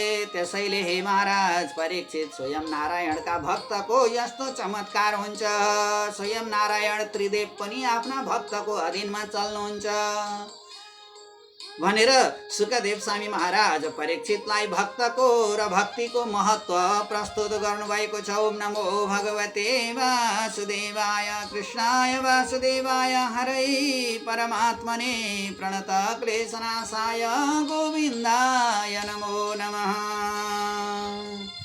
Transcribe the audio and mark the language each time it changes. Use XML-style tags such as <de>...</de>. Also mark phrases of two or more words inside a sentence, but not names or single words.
<ne>त्यसैले हे महाराज परीक्षित, स्वयं नारायणका भक्तको यस्तो चमत्कार हुन्छ। स्वयं नारायण त्रिदेव पनि आफ्ना भक्तको अधीनमा चल्नुहुन्छ भनेर सुकदेव स्वामी महाराज परीक्षितलाई भक्तको र भक्तिको महत्व प्रस्तुत गर्नुभएको छ।</ne> <sa>ओम नमो भगवते वासुदेवाय, कृष्णाय वासुदेवाय, हरै परमात्मने प्रणत क्लेशनाशाय गोविन्दाय नमो नमः।</sa>